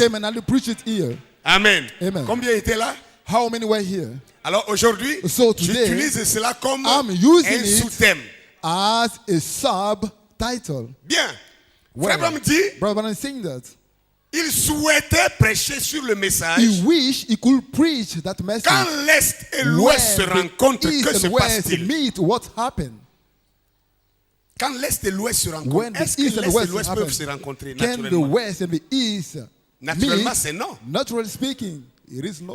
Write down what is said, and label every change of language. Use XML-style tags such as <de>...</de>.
<en>came and I preached it here.</en> <fr>Amen.</fr> <en>Amen.</en> <fr>Combien étaient là?</fr> <en>How many were here?</en> <fr>Alors aujourd'hui,</fr> <en>So today,</en> <fr>j'utilise cela comme</fr> <en>I'm using</en> <fr>un</fr> <en>it</en> <fr>sous-thème.</fr> <en>as a subtitle.</en> <fr>Bien.</fr> <en>Well,</en> <fr>Frère Branham dit,</fr> <en>Brother Branham saying that</en> <fr>il souhaitait prêcher sur le message.</fr> <en>he wished he could preach that message.</en> <fr>Quand l'Est et l'Ouest se</fr> <en>When</en> <fr>rencontrent,</fr> <en>the</en> <fr>que</fr> <en>East</en> <fr>se</fr> <en>and West</en> <fr>passe-t-il?</fr> <en>meet, what happened?</en> <fr>Quand l'Est et l'Ouest se</fr> <en>When</en> <fr>rencontrent,</fr> <en>the</en> <fr>est-ce que</fr> <en>East and</en> <fr>l'Est et</fr> <en>West</en> <fr>l'Ouest</fr> <en>happen,</en> <fr>peuvent se rencontrer</fr> <en>can the</en> <fr>naturellement?</fr> <en>West and the East</en> <fr>Naturellement,</fr> <en>meet?</en> <fr>c'est non.</fr> <en>Naturally speaking, it is no.</en>